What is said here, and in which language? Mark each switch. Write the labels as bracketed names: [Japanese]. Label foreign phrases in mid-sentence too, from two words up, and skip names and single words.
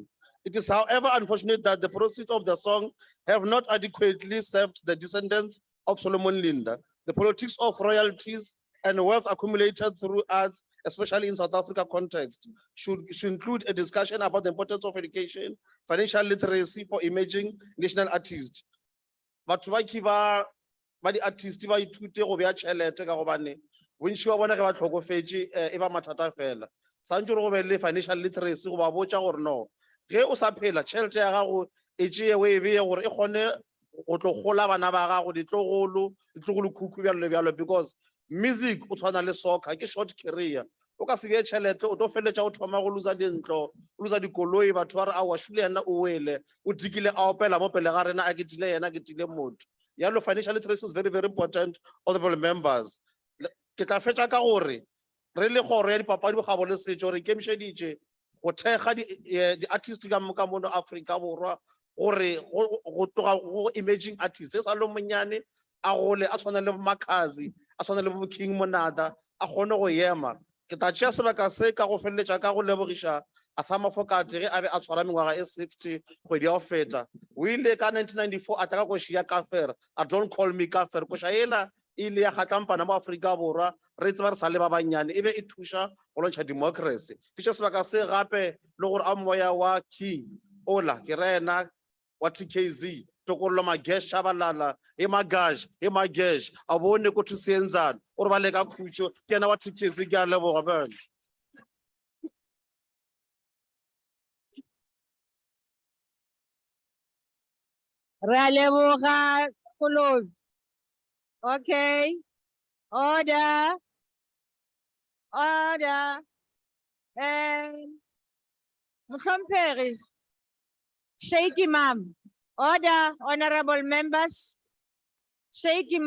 [English] It is, however, unfortunate that the proceeds of the song have not adequately served the descendants of Solomon Linda. The politics of royalties and wealth accumulated through arts, especially in South Africa context, should include a discussion about the importance of education, financial literacy for emerging national artists. [Northern Sotho] But ba di artists ba ithute go bea tšhelete ka gobane bontši wa bona ge ba tlhokofetše e ba mathata fela santse go be le [English] financial literacy [Northern Sotho] go ba botša gore no ge o sa phela tšhelete ya gago e tšee o e beye gore e kgone go tlo gola bana ba gago ditlogolo khukhu bjalo le bjalo because music o tshwana le soccer ke [English] short career [Northern Sotho] o ka se bee tšhelete o tlo feleletša o thoma go losa dintlo o losa dikoloi batho ba re a wa šule yena o wele o dikile a opela mo pele ga rena a ketile yena ke tile motho yalo [English] financial literacy is very, very important, honorable members. [Northern Sotho] Ke tla fetša ka gore re le kgoro ya dipapadi bogabo le setšo re ikemišeditše go thekga di-artist ka moka mono Afrika Borwa gore go tloga go [English] emerging artists [Northern Sotho] e sa le monyane a gole a tshwana le Makazi a tshwana le King Monada a kgone go ema ke tla tšea sebaka se ka go feleletša ka go lebogiša Athama Fokate ge a be a tshwara mengwaga e 60 kgwedi ya go feta o ile ka 1994 a tla ka koši ya Kaffer a [English] don't call me Kaffer [Northern Sotho] koša ela ile ya kgatlampana mo Afrika Borwa re tseba re sa le ba banyane e be e thuša go lwantsha democracy ke tšea sebaka se gape le gore a moya wa King ola ke rena wa TKZ Tokollo Magesh Shabalala e Magesh a bone ko thusetsana o re ba le ka khutšo ke yena wa TKZ ke a leboga bana. Re a leboga Kolobi. [English] Okay. Order. Mhlomphegi. Shaky Imam. Order, honorable members. Shaky Imam